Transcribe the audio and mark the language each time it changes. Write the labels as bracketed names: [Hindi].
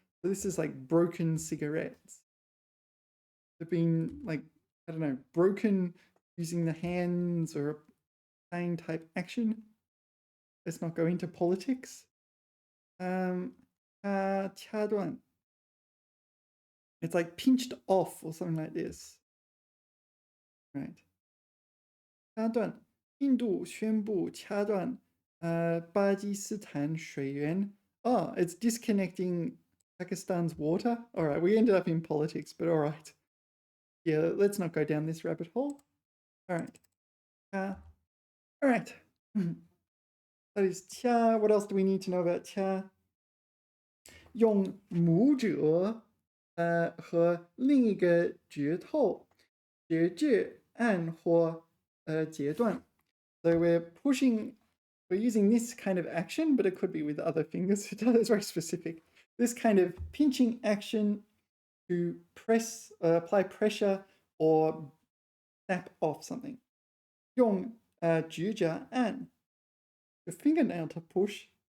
[English] So this is like broken cigarettes. They've been like, I don't know, broken using the hands or a playing type action. Let's not go into politics. [Chinese] 掐断. [English] It's like pinched off or something like this. Right. 掐断. [Chinese] 印度宣布掐断巴基斯坦水源. [English] Oh, it's disconnecting Pakistan's water. All right, we ended up in politics, but all right. Yeah, let's not go down this rabbit hole. All right. All right. That is 掐. What else do we need to know about 掐? [Chinese] 用拇指和另一个指头节制按或截断. [English] So we're using this kind of action, but it could be with other fingers. It's very specific. This kind of pinching action to apply pressure or snap off something. [Chinese] 用指甲按 [English] the fingernail to push.